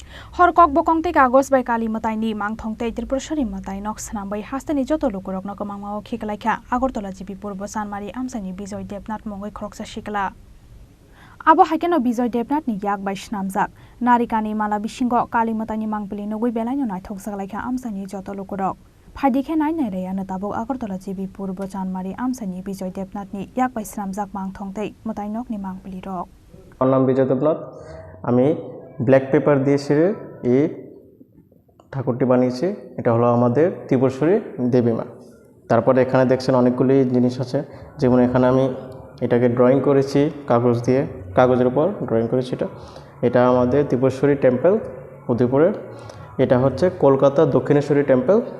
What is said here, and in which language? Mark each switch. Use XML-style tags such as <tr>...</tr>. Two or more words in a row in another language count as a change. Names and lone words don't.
<trp>HorkokBokong te KagajBai kali Mwtaini Mangthong te Tripurepashwari Mwtai nok Swnamkha hastani joto lokorok no kamangmao khikalaikha Agartala jibi purbo Sanmari amsani Bijoy Debnath mongoi khoroksa shikala abo haikeno Bijoy Debnath ni yak bai swnamjak narikani mala bisingo kali Mwtaini mangpili nogui belaino naithok saglaikha amsani joto lokorok phaidikhe nainai reyano tabok Agartala jibi purbo Sanmari amsani Bijoy Debnath ni yak bai swnamjak Mangthong te Mwtai nok ni mangpili rok</trp> <bn>আমার নাম বিজয় দেবনাথ আমি</bn> <en>black paper</en> <bn>দিয়ে ছিঁড়ে এই ঠাকুরটি বানিয়েছি এটা হলো আমাদের ত্রিপুরেশ্বরী দেবী মা তারপরে এখানে দেখছেন অনেকগুলি জিনিস আছে যেমন এখানে আমি এটাকে ড্রয়িং করেছি কাগজ দিয়ে কাগজের উপর ড্রয়িং করেছি এটা আমাদের ত্রিপুরেশ্বরী টেম্পল উদয়পুরে এটা হচ্ছে কলকাতা দক্ষিণেশ্বরী টেম্পল</bn>